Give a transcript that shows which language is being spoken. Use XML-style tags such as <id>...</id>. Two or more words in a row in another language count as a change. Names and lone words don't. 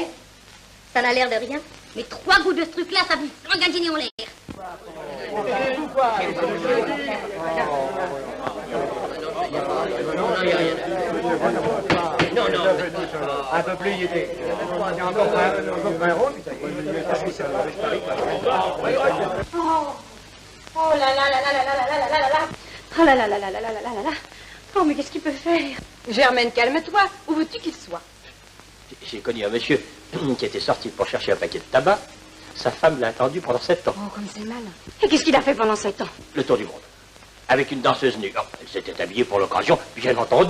<fr>Ça n'a l'air de rien. Mais 3 gouttes de ce truc-là, ça vous flangue un dîner en l'air. Non, non. Un peu plus, il était. Il y a encore 20 rôles. Oh là là là là là là là là là là là. Oh là là là là là là là là là. Oh, mais qu'est-ce qu'il peut faire? Germaine, calme-toi. Où veux-tu qu'il soit? J'ai connu un monsieur qui était sorti pour chercher un paquet de tabac. Sa femme l'a attendu pendant 7 ans. Oh, comme c'est mal. Et qu'est-ce qu'il a fait pendant 7 ans? Le tour du monde. Avec une danseuse nue. Oh, elle s'était habillée pour l'occasion, bien entendu.</fr>